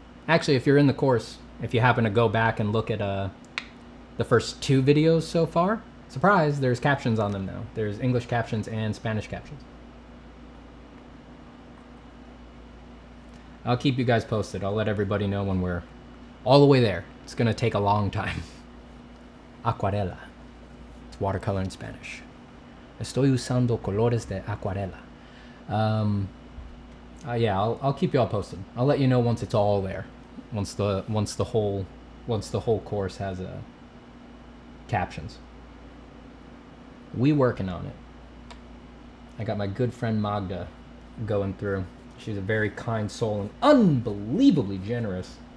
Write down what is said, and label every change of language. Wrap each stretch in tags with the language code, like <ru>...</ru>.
<en>Actually, if you're in the course, if you happen to go back and look at the first 2 videos so far, surprise, there's captions on them now. There's English captions and Spanish captions. I'll keep you guys posted. I'll let everybody know when we're all the way there. It's gonna take a long time. Acuarela. It's watercolor in Spanish.</en> <es>Estoy usando colores de acuarela.</es> <en>Yeah, I'll keep you all posted. I'll let you know once it's all there. Once the whole course has captions. We working on it. I got my good friend Magda going through. She's a very kind soul and unbelievably generous.</en>